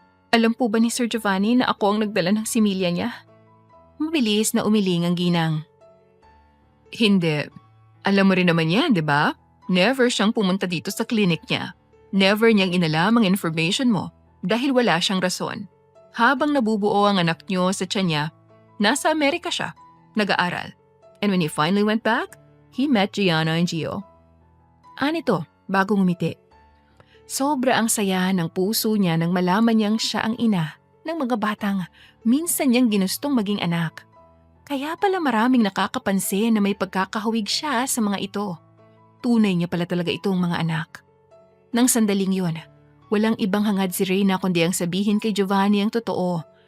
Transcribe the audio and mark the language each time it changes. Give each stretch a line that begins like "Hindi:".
Filipino: Alam po ba ni Sir Giovanni na ako ang nagdala ng similya niya? Mabilis na umiling ang ginang. Hindi. Alam mo rin naman yan, di ba? Never siyang pumunta dito sa clinic niya. Never niyang inalam ang information mo dahil wala siyang rason. Habang nabubuo ang anak niyo sa tiyan niya, nasa Amerika siya, nag-aaral.
English: And when he finally went back, he met Gianna and Gio.
Filipino: Anito, bagong ngumiti. Sobra ang saya ng puso niya nang malaman niyang siya ang ina ng mga batang minsan niyang ginustong maging anak. Kaya pala maraming nakakapansin na may pagkakahawig siya sa mga ito. Tunay niya pala talaga itong mga anak. Nang sandaling yun, walang ibang hangad si Reyna kundi ang sabihin kay Giovanni ang totoo.